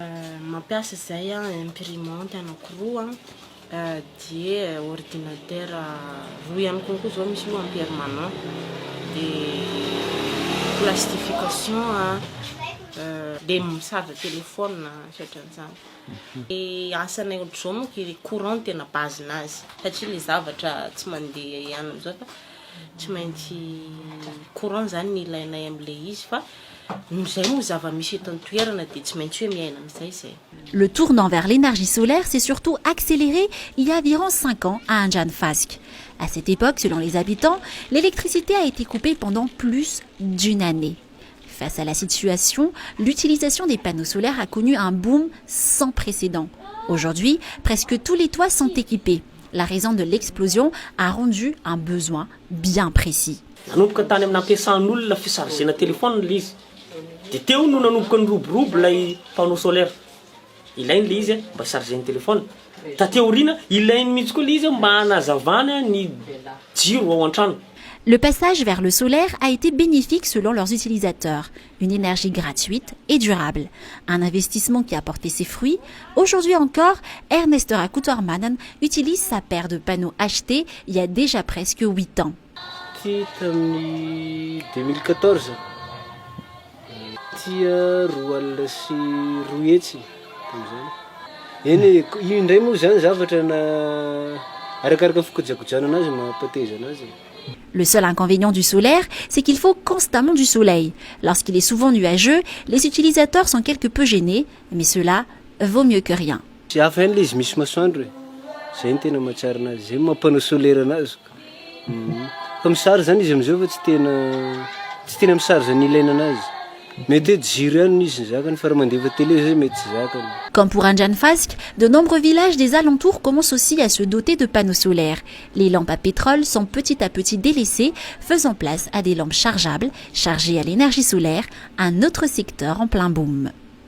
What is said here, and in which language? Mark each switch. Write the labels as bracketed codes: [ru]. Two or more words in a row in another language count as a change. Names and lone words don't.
[fr] Plastification des [mg] misava téléphone et asana ohatran'izao moa courant tena base-nazy satria le zavatra tsy mandeha ihany am'izao fa tsy maintsy courant zany ny ilainay am'le izy fa zay moa zava-misy eto an-toerana dia tsy maintsy hoe miaina am'izay zay. [fr] Le tournant vers l'énergie solaire s'est surtout accéléré il y a environ 5 ans à Anjanfask. À cette époque, selon les habitants, l'électricité a été coupée pendant plus d'1 année. Face à la situation, l'utilisation des panneaux solaires a connu un boom sans précédent. Aujourd'hui, presque tous les toits sont équipés. La raison de l'explosion a rendu un besoin bien précis. [mg] Nanomboka tany amin'ny ampiasan'olona fisargena téléphone le izy. Dia teo no nanomboka niroborobo ilay panneau solaire. Ilainy le izy mba chargeny téléphone. Tateorina ilainy mihitsy koa le izy mba hanazavana ny jiro ao an-trano. [fr] Le passage vers le solaire a été bénéfique selon leurs utilisateurs. Une énergie gratuite et durable. Un investissement qui a porté ses fruits. Aujourd'hui encore, Ernest Rakoutoirmanen utilise sa paire de panneaux achetés il y a déjà presque 8 ans. En 2014, [mg] roa sy roetsy eny indray moa zany zavatra na arakaraka fikojakojana anazy mampateza anazy. [fr] Le seul inconvénient du solaire, c'est qu'il faut constamment du soleil. Lorsqu'il est souvent nuageux, les utilisateurs sont quelque peu gênés, mais cela vaut mieux que rien. [mg] Tsy hafa ihany le izy misy masoandro zay ny tena mahatsara anazy zay mampanao solaire anazy. Fa misary zany izy am'izao fa tsy tena misary zany ilaina anazy. Mety jiro ihany izy zakany fa raha mandefa télé zay mety tsy zakany. [fr] Comme pour Anjanfask, de nombreux villages des alentours commencent aussi à se doter de panneaux solaires. Les lampes à pétrole sont petit à petit délaissées, faisant place à des lampes chargeables, chargées à l'énergie solaire, un autre secteur en plein boom.